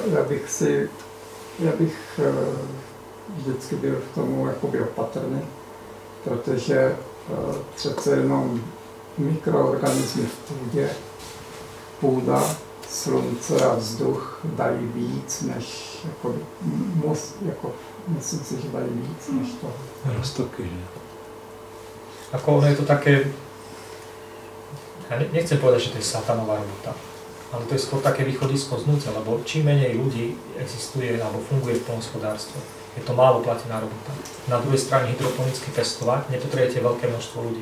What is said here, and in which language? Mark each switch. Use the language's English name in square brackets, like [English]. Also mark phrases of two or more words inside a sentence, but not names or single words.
[Czech] já bych vždycky byl v tomu jakoby opatrný, protože přece jenom mikroorganismy v půdě, půda, slunce a vzduch dají víc, než myslím si, že dají víc než toho. Roztoky, že? [Slovak] Ako ono je to také, ja nechcem povedať, že to je satanová robota, ale to je skôr také východisko znúce, lebo čím menej ľudí existuje alebo funguje v poľnohospodárstve, je to málo platená robota. Na druhej strane hydroponicky pestovať nepotrebujete veľké množstvo ľudí.